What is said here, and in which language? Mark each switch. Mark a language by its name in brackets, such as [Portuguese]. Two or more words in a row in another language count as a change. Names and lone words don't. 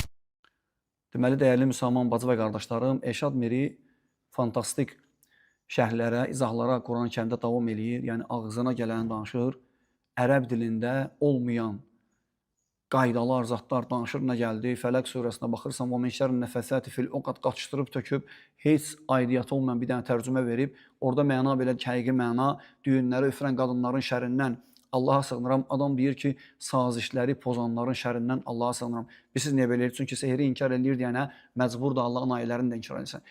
[Azerbaijani] Deməli, dəyərli müsəlman bacı və qardaşlarım, Elşad Miri fantastik şərhlərə, izahlara Quran-ı Kərimdə davam eləyir. Yəni, ağzına gələni danışır. Ərəb dilində olmayan qaydalar, zatlar danışır, nə gəldi? Fələq surəsinə baxırsan, [Arabic] وَمِنْ شَرِّ النَّفَّثَاتِ فِي الْعُقَدِ [Azerbaijani] qaçışdırıb, töküb, heç aidiyyatı olmayan bir dənə tərcümə verib, orada məna belə həqiqi məna, düyünləri üfürən qadınların şərindən Allaha sığınıram. Adam deyir ki, sazişləri pozanların şərindən Allaha sığınıram. Siz niyə belə edir? Çünki sehri inkar edir deyənə məcbur da Allahın ayələrini də inkar edirsən.